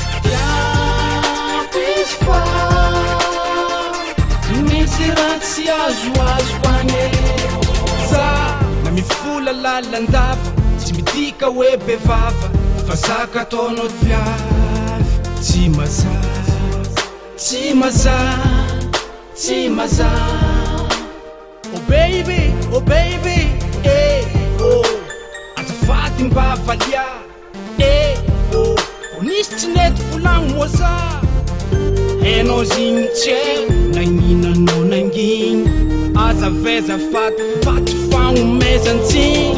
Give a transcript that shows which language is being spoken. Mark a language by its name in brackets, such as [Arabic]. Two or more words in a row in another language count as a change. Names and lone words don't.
[Malagasy] Iako izy fa, misy raha tsy azoazoko agny. Za na mifola lalandava, tsy midika hoe be vava, fa zaka ataonao viavy. Tsy mazava, tsy mazava, tsy mazava. [English] Oh, baby, oh, baby, eh, oh. [Malagasy] Azafady mba valia, eh, oh. Nisy tsy nety volagno moa za. Hainao zigny tsy haiko, na ninanao nanginy. Aza ve azafady, vato fagnomezantsiny.